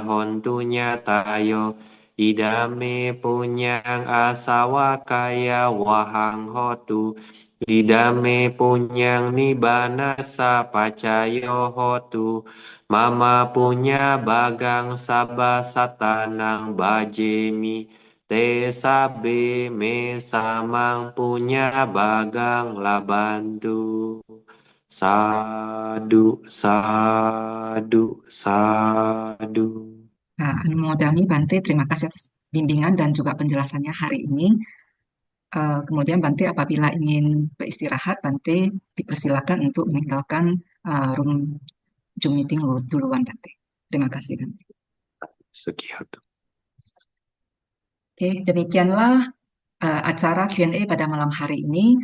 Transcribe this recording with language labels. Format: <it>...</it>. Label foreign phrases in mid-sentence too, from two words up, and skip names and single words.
<pi>hontu nyatayo idame punyang asawa kaya wahang hotu idame punyang nibbana sapacayo hotu mama punya bagang sabah satanang bajemi te sabe me samang punya bagang labantu. Sadu. Anumodami Bante,</pi> <id>terima kasih atas bimbingan dan juga penjelasannya hari ini. Kemudian Bante apabila ingin beristirahat, Bante dipersilakan untuk meninggalkan room Zoom meeting duluan Bante. Terima kasih Bante. Sekian. Oke, demikianlah acara Q&A pada malam hari ini.</id>